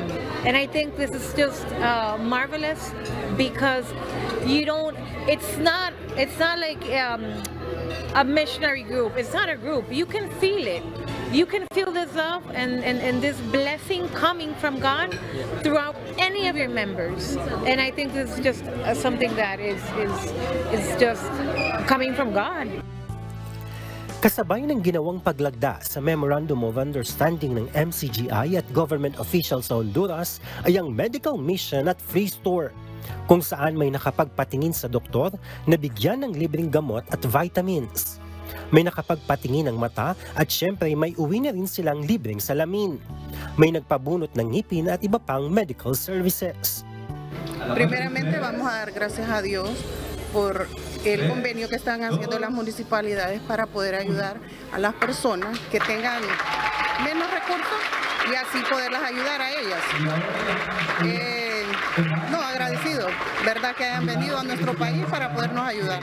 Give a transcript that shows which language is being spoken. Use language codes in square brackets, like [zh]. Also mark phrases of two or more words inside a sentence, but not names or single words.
[en] And I think this is just marvelous because it's not like a missionary group. It's not a group. You can feel it. You can feel this love and this blessing coming from God throughout any of your members. And I think this is just something that is just coming from God. [tl] Kasabay ng ginawang paglagda sa [en] Memorandum of Understanding [tl] ng MCGI at [en] government officials [tl] sa Honduras ay ang [en] medical mission [tl] at [en] free store, [tl] kung saan may nakapagpatingin sa doktor na bigyan ng libreng gamot at vitamins. May nakapagpatingin ng mata at syempre may uwi na rin silang libreng salamin. May nagpabunot ng ngipin at iba pang [en] medical services. [es] Primeramente vamos a dar gracias a Dios por el convenio que están haciendo las municipalidades para poder ayudar a las personas que tengan menos recursos y así poderlas ayudar a ellas. No, agradecido, verdad que hayan venido a nuestro país para podernos ayudar.